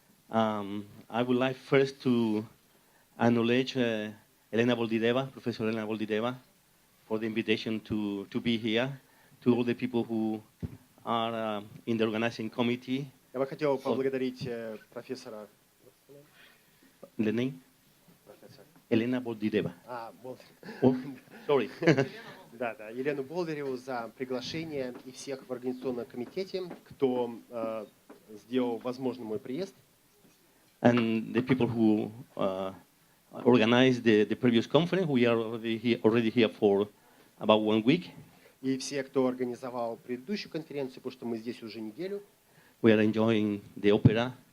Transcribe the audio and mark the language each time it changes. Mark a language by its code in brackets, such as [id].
[en] I would like first to acknowledge Elena Boldideva, Professor Elena Boldideva, for the invitation to be here, to all the people who are in the organizing committee. [ru] Я бы хотел поблагодарить профессора. [en] The name? [ru] Профессор. [en] Elena Boldideva. [ru] Болдырев. [en] Oh, sorry. [ru] Да, Елену Болдыреву за приглашение и всех в организационном комитете, кто сделал возможным мой приезд. [en] And the people who organized the previous conference, we are already here for about 1 week. [ru] И все, кто организовал предыдущую конференцию, потому что мы здесь уже неделю. [en] We are enjoying the opera.